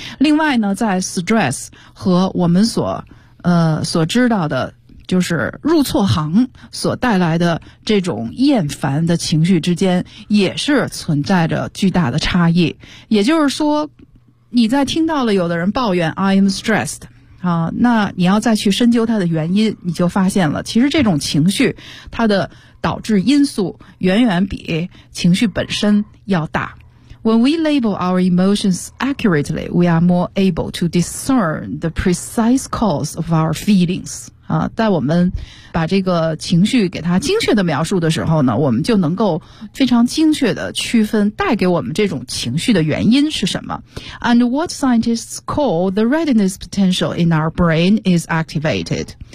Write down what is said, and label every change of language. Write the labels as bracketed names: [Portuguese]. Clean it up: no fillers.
[Chinese] 另外呢，在 stress 和我们所知道的就是入错行所带来的这种厌烦的情绪之间也是存在着巨大的差异。也就是说，你在听到了有的人抱怨 [English] I am stressed, [Chinese] 那你要再去深究它的原因，你就发现了其实这种情绪它的导致因素远远比情绪本身要大。 [English] When we label our emotions accurately, we are more able to discern the precise cause of our feelings. [Chinese] 啊，在我们把这个情绪给它精确的描述的时候呢，我们就能够非常精确的区分带给我们这种情绪的原因是什么。 [English] And what scientists call the readiness potential in our brain is activated.